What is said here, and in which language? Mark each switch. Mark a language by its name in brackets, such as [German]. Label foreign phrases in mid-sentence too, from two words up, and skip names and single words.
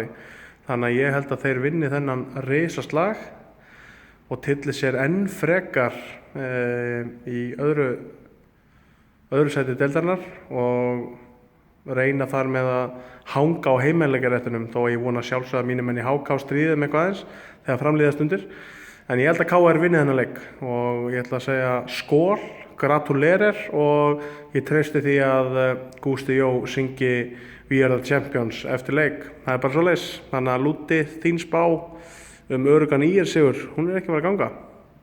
[Icelandic] Þannig að ég held að þeir vinni þennan risaslag og tylli sér enn frekar í öðru sæti deildarinnar og reyna þar með að hanga á heimaleikaréttunum, þó að ég vona sjálfsögð að mínir menn í HK stríðum eitthvað aðeins þegar fram líða stundir. En ég held að KR vinni þennan leik og ég ætla að segja skól, gratulerer og ég treysti því að Gústi Jó syngi We are the champions eftir leik. Það er bara svoleiðis. Þannig að Lúti, þín spá öruggan ÍR sigur, hún ekki að fara að ganga.